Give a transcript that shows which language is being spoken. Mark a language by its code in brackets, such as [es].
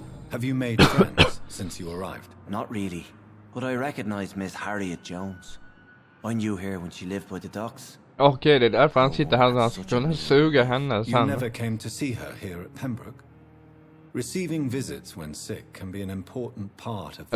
[en] Have you made friends since you arrived? Not really, but I recognize Miss Harriet Jones. I knew her when she lived by the docks. [sv] Okej, det är därför han sitter här, så han ska kunna suga henne [en] You [sv] sen. [en] never came to see her here at Pembroke? Receiving visits when sick can be an important part of the